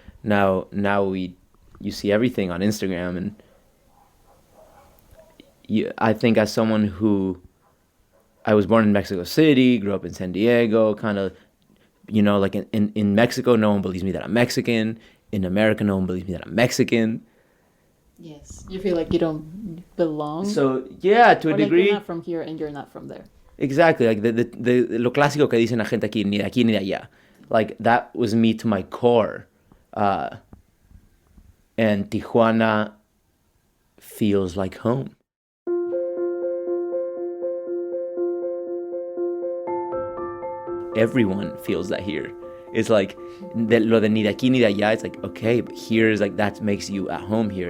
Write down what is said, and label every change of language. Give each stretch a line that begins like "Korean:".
English: Now you see everything on Instagram. And I think as someone who, I was born in Mexico City, grew up in San Diego, kind of, in Mexico, no one believes me that I'm Mexican. In America, no one believes me that I'm Mexican. Yes. You feel like you don't belong? So, yeah, to a degree. You're not from here and you're not from there. Exactly,
Spanish: lo clásico que dicen la gente aquí, ni de aquí ni de allá.
English: That was me to my core. And Tijuana feels like home. Everyone feels that here. It's
Spanish: lo de ni de aquí ni de allá,
English: it's okay, but here is that makes you at home here.